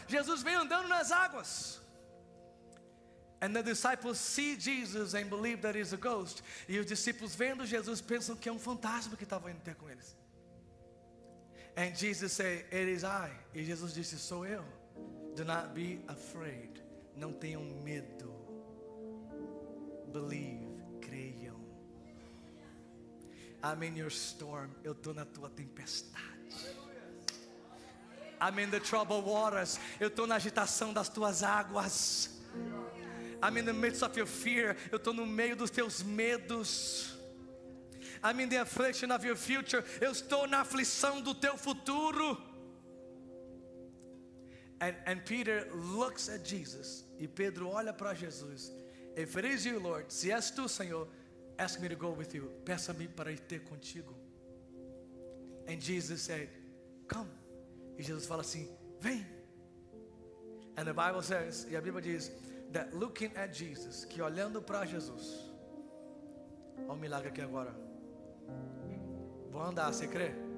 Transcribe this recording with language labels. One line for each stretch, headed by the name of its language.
Portuguese: Jesus vem andando nas águas.
English: And the disciples see Jesus and believe that he's a ghost.
Portuguese: E os discípulos vendo Jesus pensam que é um fantasma que estava indo ter com eles.
English: And Jesus said, it is I.
Portuguese: E Jesus disse, sou eu.
English: Do not be afraid.
Portuguese: Não tenham medo.
English: Believe,
Portuguese: creiam.
English: I'm in your storm.
Portuguese: Eu estou na tua tempestade.
English: I'm in the troubled waters.
Portuguese: Eu estou na agitação das tuas águas.
English: I'm in the midst of your fear.
Portuguese: Eu estou no meio dos teus medos.
English: I'm in the affliction of your future.
Portuguese: Eu estou na aflição do teu futuro.
English: And Peter looks at Jesus.
Portuguese: E Pedro olha para Jesus.
English: If it is you, Lord,
Portuguese: se és tu, Senhor,
English: ask me to go with you.
Portuguese: Peça-me para ir ter contigo.
English: And Jesus said, come.
Portuguese: E Jesus fala assim, vem.
English: And the Bible says,
Portuguese: e a Bíblia diz,
English: that looking at Jesus,
Portuguese: que olhando para Jesus, olha o milagre aqui agora. Vou andar, você crê?